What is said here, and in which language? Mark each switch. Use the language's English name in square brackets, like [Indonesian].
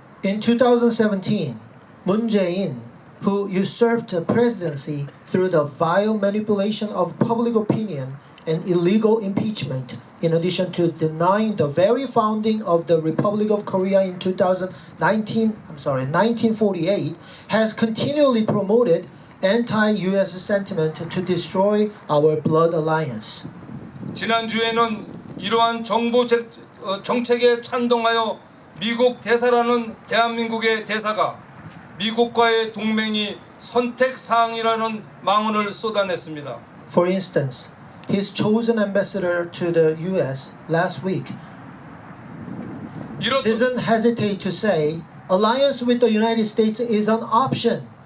[English] In 2017, Moon Jae-in, who usurped the presidency through the vile manipulation of public opinion and illegal impeachment, in addition to denying the very founding of the Republic of Korea in 1948, has continually promoted anti-US sentiment to destroy our blood alliance. [Korean] 지난주에는 이러한 정책에 찬동하여 미국 대사라는 대한민국의 대사가 미국과의 동맹이 선택사항이라는 망언을 쏟아냈습니다. [English] For instance, his chosen ambassador to the US last week [Korean] 이렇듯 [English] doesn't hesitate to say alliance with the United States is an option.